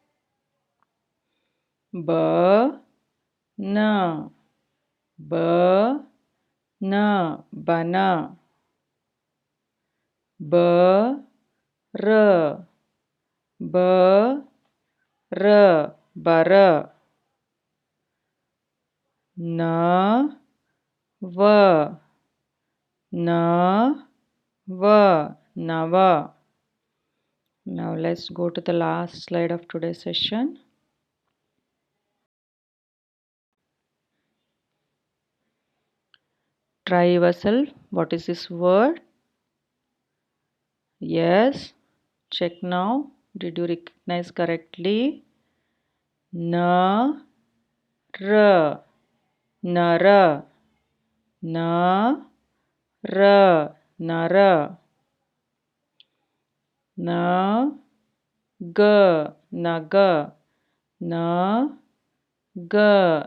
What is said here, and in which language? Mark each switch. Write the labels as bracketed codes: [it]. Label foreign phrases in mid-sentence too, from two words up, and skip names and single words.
[hi] Ba na. Ba na. Bana. Ba ra. Ba ra. Bara. Na va. Na va. Nava. [en] Now let's go to the last slide of today's session. Try yourself. What is this word? Yes. Check now. Did you recognize correctly? [hi] Na ra. Nara. Na ra. Nara. Na ga. Naga. Na ga.